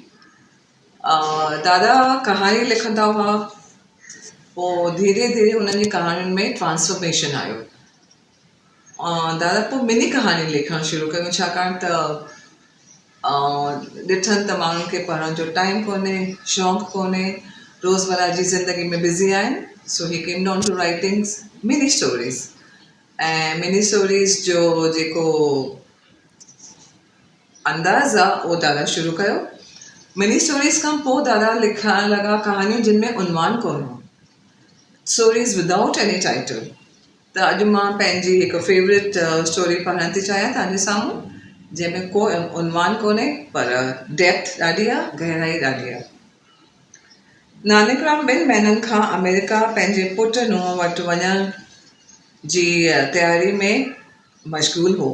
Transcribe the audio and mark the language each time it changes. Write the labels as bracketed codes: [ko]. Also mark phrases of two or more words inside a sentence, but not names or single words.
[sd] दादा कहाणी लिखंदा हुआ, पोइ धीरे धीरे हुननि जी कहाणियुनि में ट्रांसफॉर्मेशन आयो। दादा पोइ मिनी कहाणी लिखणु शुरू कयूं, छाकाणि त ॾिठनि त माण्हुनि खे पढ़ण जो टाइम कोन्हे, शौक़ु कोन्हे, रोज़मर्रा जी ज़िंदगी में बिज़ी आहिनि। [en] so he came down to writings mini stories. [sd] ऐं [en] mini stories [sd] जो जेको अंदाज़ आहे उहो दादा शुरू कयो। [en] mini stories [sd] खां पोइ दादा लिखणु लॻा कहानियूं जिन में उनवान कोन हो, [en] stories without any title. [sd] त अॼु मां पंहिंजी हिकु [en] favorite story [sd] पढ़णु थी चाहियां तव्हांजे साम्हूं, जंहिंमें को उनवान कोन्हे पर डेप्थ ॾाढी आहे, गहराई ॾाढी आहे। नानकराम 2 महीननि खां अमेरिका पंहिंजे पुट नुंहुं वटि वञण जी तयारी में मशगूल हो।